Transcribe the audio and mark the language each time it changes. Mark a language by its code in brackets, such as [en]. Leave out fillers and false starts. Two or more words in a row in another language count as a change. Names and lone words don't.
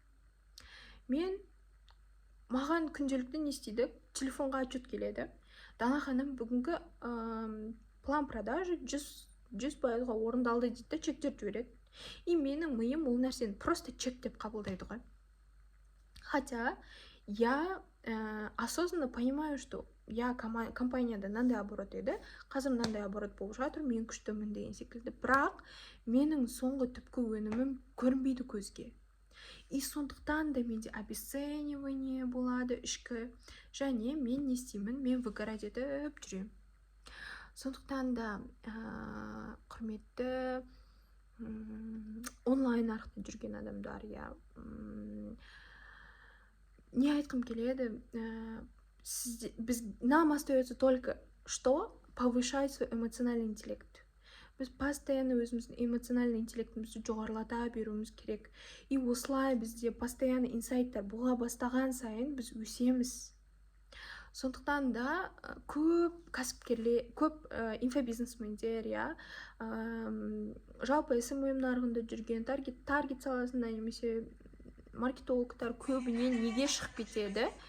[kk] Маған күнделікті не істейді? Телефонға отчет келеді. Дана ханым, бүгінгі [ru] план продажи [kk] 100% орындалды дейді, чектер жібереді. И менің миым ол нәрсені просто чек деп қабылдайды ғой. [ru] Хотя я осознанно понимаю, что я [kk] компанияда мынандай оборот еді, қазір мынандай оборот болып жатыр, мен күштімін деген секілді. Бірақ менің соңғы түпкі өнімім көрінбейді көзге. И сондықтан да менде обесценивание болады ішкі, және мен не істеймін, мен выгорать етіп жүремін. Сондықтан да құрметті онлайн нарықта жүрген адамдар, я не айтқым келеді, [ru] нам остается только что повышать свой эмоциональный интеллект. [kk] Біз постоянно өзіміздің эмоциональный интеллектімізді жоғарылата беруіміз керек. И осылай бізде постоянно инсайттар бола бастаған сайын біз өсеміз. Сондықтан да көп кәсіпкерлер, көп инфобизнесмендер, жалпы SMM нарығында жүрген, таргет саласында немесе маркетологтар көбіне неге шығып кетеді?